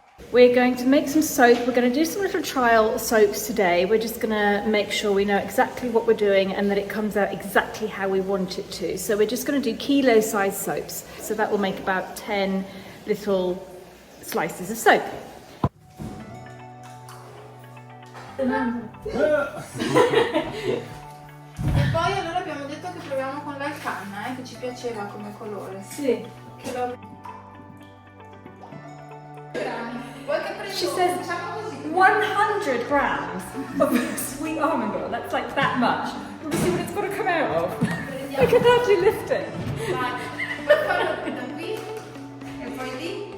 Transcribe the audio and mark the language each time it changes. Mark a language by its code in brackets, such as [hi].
[en] We're going to make some soap. We're going to do some little trial soaps today. We're just going to make sure we know exactly what we're doing and that it comes out exactly how we want it to. So we're just going to do kilo-sized soaps. So that will make about 10 little slices of soap. [it] E poi allora abbiamo detto che proviamo con l'alcanna, che ci piaceva come colore. Sì. Che lo... [en] She says 100 grams of sweet almond oil. That's like that much. We'll see what it's got to come out of. I can hardly lift it. [it] Vai, puoi farlo da qui e poi lì?